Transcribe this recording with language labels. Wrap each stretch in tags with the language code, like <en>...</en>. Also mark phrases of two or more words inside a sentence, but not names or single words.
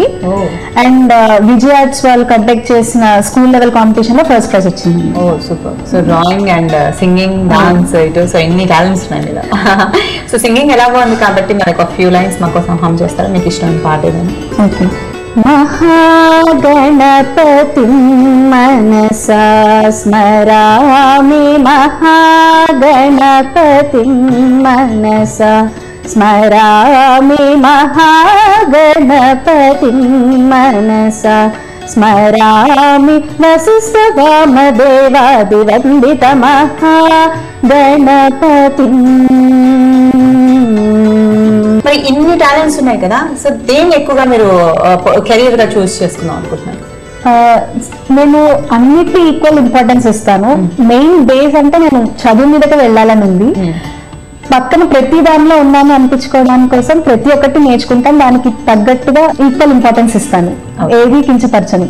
<te>అండ్ విజయ్ ఆర్ట్స్ వాళ్ళు కండక్ట్ చేసిన</te> <en>school level competition</en> <te>లో</te> <en>first prize</en> <te>వచ్చింది. ఓ సూపర్. సో</te> <en>drawing and singing,</en> <te>డాన్స్, ఇటు సో ఎన్ని టాలెంట్స్ ఉన్నాయి మీద. సో సింగింగ్ ఎలా బాగుంది కాబట్టి మనకు ఒక</te> <en>few lines</en> <te>మా కోసం హమ్ చేస్తారా? మీకు ఇష్టమైన పాట ఏదైనా? ఓకే.</te> <sa>महागणपतिं मनसा स्मरामि, महागणपतिं मनसा स्मरामि, महागणपतिं मनसा स्मरामि, वसिष्ठवामदेवादिवन्दित महागणपतिं.</sa> <te>మరి ఇన్ని టాలెంట్స్ ఉన్నాయి కదా, సో దేన్ని ఎక్కువగా మీరు కెరీర్ గా చూస్ చేసుకుందాం అనుకుంటున్నారు? నేను అన్నిటి</te> <en>equal importance</en> <te>ఇస్తాను.</te> <en>main base</en> <te>అంటే నేను చదువు మీదకి వెళ్ళాలని ఉంది. పక్కన ప్రతి దానిలో ఉన్నాను అనిపించుకోవడానికి కోసం ప్రతి ఒక్కటి నేర్చుకుంటాను, దానికి తగ్గట్టుగా</te> <en>equal importance</en> <te>ఇస్తాను, ఏది కించపరచను.</te>